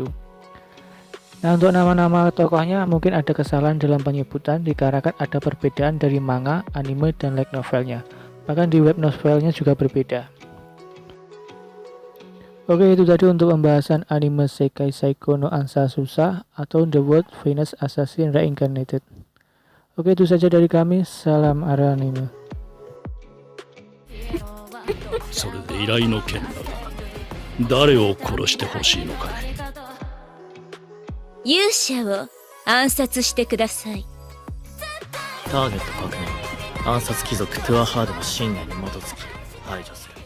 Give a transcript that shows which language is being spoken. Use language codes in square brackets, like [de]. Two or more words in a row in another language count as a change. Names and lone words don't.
[id] Nah, untuk nama-nama tokohnya mungkin ada kesalahan dalam penyebutan dikarenakan ada perbedaan dari manga, anime, dan light novelnya. Bahkan di web novelnya juga berbeda. Oke, itu tadi untuk pembahasan anime Sekai Saiko no Ansasusa atau The World Famous Assassin Reincarnated. Oke, itu saja dari kami. Salam arah anime. [ja] それで依頼の件だが、誰を殺してほしいのかね。勇者を暗殺してください。ターゲット確認。暗殺貴族トゥアハードの信念に基づき排除する。